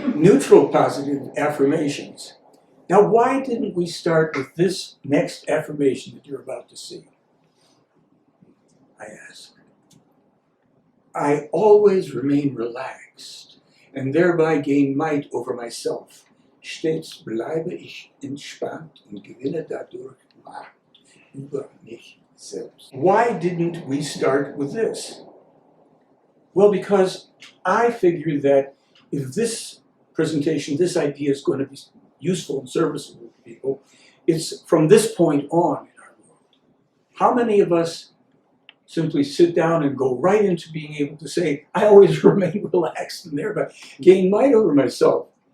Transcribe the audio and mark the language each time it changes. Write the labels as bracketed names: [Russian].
[English] Neutral positive affirmations. Now, why didn't we start with this next affirmation that you're about to see? I ask. I always remain relaxed and thereby gain might over myself. [German] Stets bleibe ich entspannt und gewinne dadurch Macht über mich selbst. [English] Why didn't we start with this? Well, because I figured that if this presentation, this idea is going to be useful and serviceable to people, it's from this point on in our world. How many of us simply sit down and go right into being able to say, I always remain relaxed and thereby gain might over myself?